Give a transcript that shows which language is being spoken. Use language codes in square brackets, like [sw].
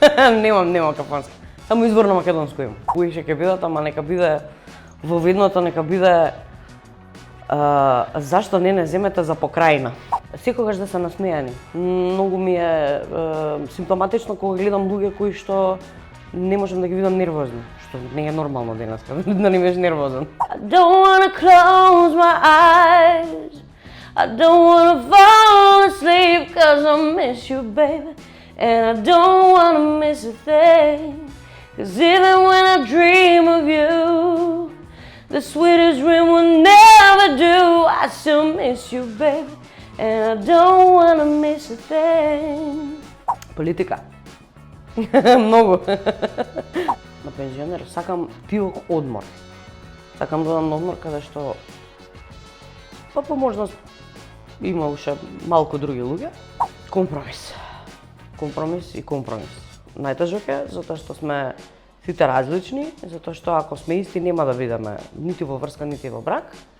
[mk] нема кафанска. Само изворно македонско има. Поише ќе бидат, ама нека биде во видното, нека биде зашто не земете за покрајна. Секогаш да се насмејани. Многу ми е симптоматично кога гледам луѓе кои што не можам да ги видам нервозни, што не е нормално денеска, да не бидеш нервозен. [en] I don't wanna close my eyes. I don't wanna fall asleep 'cause I miss you, baby. And I don't wanna miss a thing. 'Cause even when I dream of you, the sweetest dream will never do. I still miss you, baby. And I don't wanna miss a thing. [mk] Политика. Многу. На пензионер сакам тиох одмор. Сакам да одам на одмор каде што по можност има уште малку други луѓе. Компромис. Компромис и компромис. Најтежок е затоа што сме сите различни, затоа што ако сме исти нема да бидеме нити во врска, нити во брак.